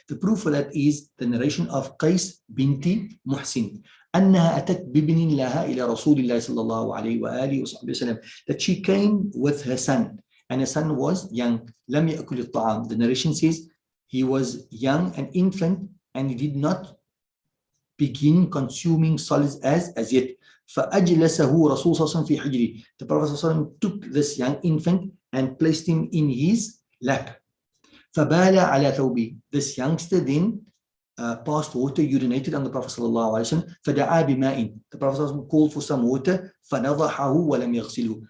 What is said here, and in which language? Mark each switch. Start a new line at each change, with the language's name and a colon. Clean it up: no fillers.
English: The proof for that is the narration of Qais binti Muhsin,
Arabic: أنها أتت بابن لها إلى رسول الله صلى الله عليه وآله وسلم,
English: that she came with her son, and her son was young.
Arabic: لم يأكل الطعام.
English: The narration says he was young, an infant, and he did not begin consuming solids as yet.
Arabic: فأجلسه رسول صلى الله عليه وسلم في حجره.
English: The Prophet صلى الله عليه وسلم took this young infant and placed him in his lap.
Arabic: فبال على ثوبه.
English: This youngster then passed water, urinated on the Prophet sallallahu alaihi wasallam.
Arabic: فدعا بماء.
English: The Prophet sallallahu alaihi wasallam called for some water.
Arabic: فنضحه ولم يغسله.